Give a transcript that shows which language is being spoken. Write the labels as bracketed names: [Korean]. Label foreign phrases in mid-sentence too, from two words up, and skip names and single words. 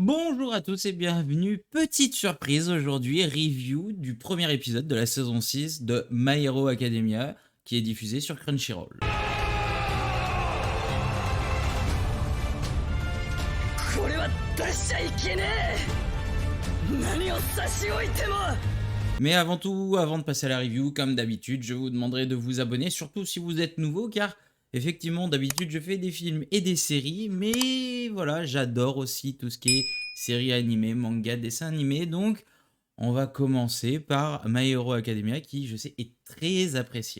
[French] Bonjour à tous et bienvenue. Petite surprise aujourd'hui, review du premier épisode de la saison 6 de My Hero Academia qui est diffusé sur Crunchyroll. [Japanese] これは出しちゃいけねえ。何を差し置いても。 [French] Mais avant tout, avant de passer à la review, comme d'habitude, je vous demanderai de vous abonner, surtout si vous êtes nouveau, car effectivement, d'habitude, je fais des films et des séries, mais voilà, j'adore aussi tout ce qui est séries animées, manga, dessins animés, donc on va commencer par My Hero Academia, qui, je sais, est très apprécié.